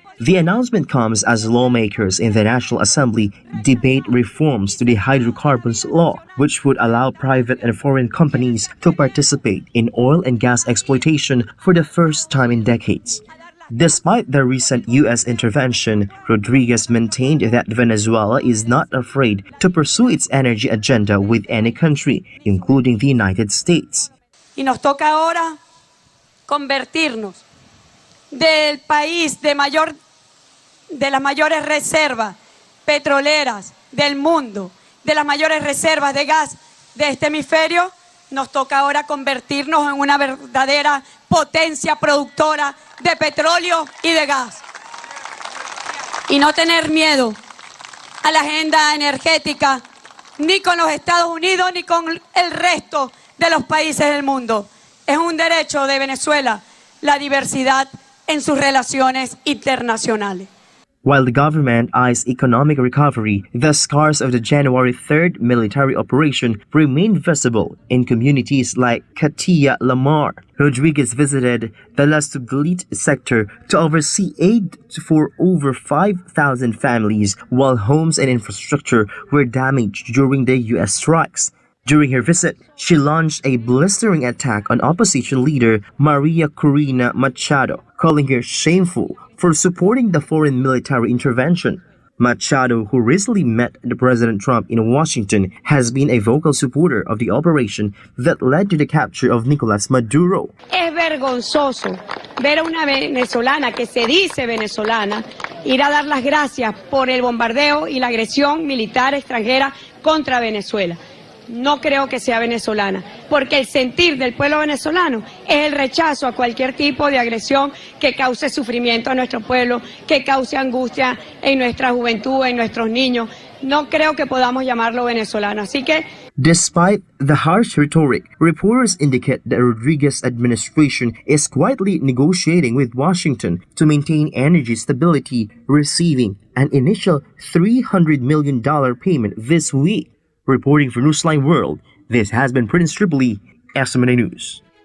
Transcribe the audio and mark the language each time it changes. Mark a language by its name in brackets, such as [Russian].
[English] The announcement comes as lawmakers in the National Assembly debate reforms to the hydrocarbons law, which would allow private and foreign companies to participate in oil and gas exploitation for the first time in decades. Despite the recent U.S. intervention, Rodriguez maintained that Venezuela is not afraid to pursue its energy agenda with any country, including the United States. [Spanish] Y nos toca ahora convertirnos del país de las mayores reservas petroleras del mundo, de las mayores reservas de gas de este hemisferio. Nos toca ahora convertirnos en una verdadera potencia productora de petróleo y de gas. Y no tener miedo a la agenda energética, ni con los Estados Unidos, ni con el resto de los países del mundo. Es un derecho de Venezuela la diversidad en sus relaciones internacionales. [English] While the government eyes economic recovery, the scars of the January 3rd military operation remain visible in communities like Katia Lamar. Rodriguez visited the Las Tuglit sector to oversee aid for over 5,000 families, while homes and infrastructure were damaged during the U.S. strikes. During her visit, she launched a blistering attack on opposition leader Maria Corina Machado, calling her shameful for supporting the foreign military intervention. Machado, who recently met President Trump in Washington, has been a vocal supporter of the operation that led to the capture of Nicolas Maduro. [Spanish] Es vergonzoso ver a una venezolana que se dice venezolana ir a dar las gracias por el bombardeo y la agresión militar extranjera contra Venezuela. No creo que sea venezolana, porque el sentir del pueblo venezolano es el rechazo a cualquier tipo de agresión que cause sufrimiento a nuestro pueblo, que cause angustia en nuestra juventud, en nuestros niños. No creo que podamos llamarlo venezolano, así que... [English] Despite the harsh rhetoric, reporters indicate the Rodriguez administration is quietly negotiating with Washington to maintain energy stability, receiving an initial $300 million payment this week. Reporting for Newsline World, this has been Prince Tripoli, SMNI News.